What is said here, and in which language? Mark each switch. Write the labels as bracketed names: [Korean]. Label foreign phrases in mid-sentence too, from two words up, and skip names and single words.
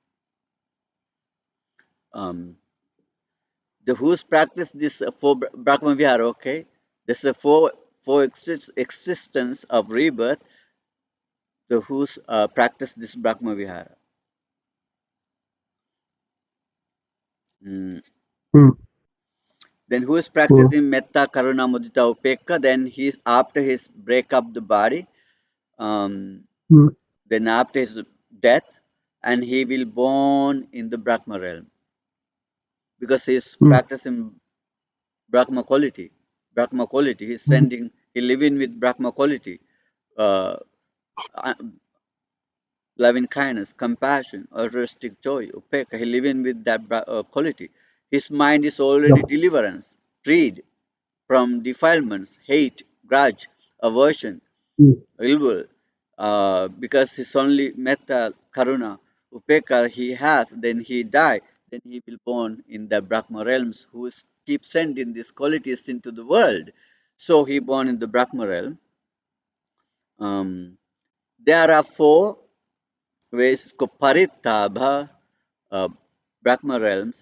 [English] The who's practiced this 4 Brahma Vihara, okay? There's a 4 existence of rebirth. The who's practiced this Brahma Vihara. Then who is practicing [Pali] metta, karuna, mudita, upekka, [English] then he's after his break up the body, then after his death, and he will born in the Brahma realm. Because he's practicing Brahma quality. He's living with Brahma quality. Loving kindness, compassion, altruistic joy, upekka. He living with that quality. His mind is already deliverance, freed from defilements, hate, grudge, aversion, ill will, because his only [Pali] metta, karuna, upekka [English] he has, then he die, then he will born in the Brahma realms, who keep sending these qualities into the world. So he born in the Brahma realm. There are 4 ways called parittabha, Brahma realms.